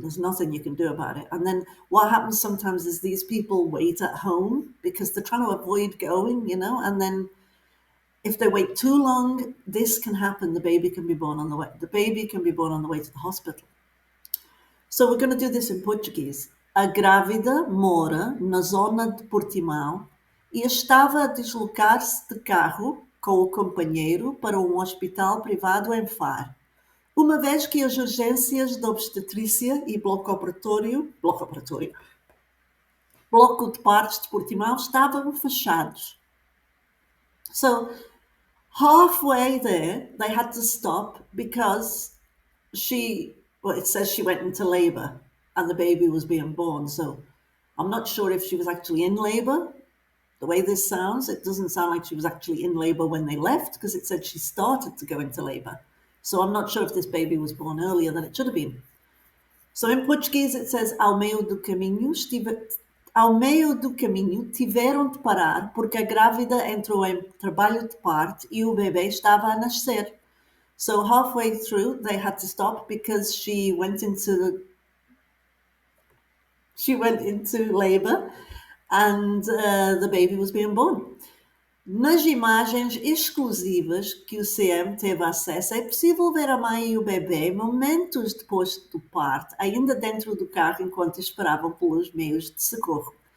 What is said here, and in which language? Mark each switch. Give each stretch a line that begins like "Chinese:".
English: There's nothing you can do about it. And then what happens sometimes is these people wait at home because they're trying to avoid going, and then if they wait too long, this can happen. The baby can be born on the way. The baby can be born on the way to the hospital. So we're going to do this in Portuguese.
Portuguese: A grávida mora na zona de Portimão e estava a deslocar-se de carro com o companheiro para um hospital privado em Faro, uma vez que as urgências de obstetrícia e bloco de partos de Portimão estavam fechados.
English: So halfway there, they had to stop because it says she went into labor and the baby was being born. So I'm not sure if she was actually in labor. The way this sounds, it doesn't sound like she was actually in labor when they left because it said she started to go into labor. So I'm not sure if this baby was born earlier than it should have been. So in Portuguese it says
Portuguese: ao meio do caminho tiveram de parar porque a grávida entrou em trabalho de parto e o bebê estava a nascer.
English: So halfway through, they had to stop because she went into labor and the baby was being born.
Portuguese: Nas imagens exclusivas que o CM teve acesso, é possível ver a mãe e o bebê momentos depois do parto, ainda dentro do carro enquanto esperavam pelos meios de socorro.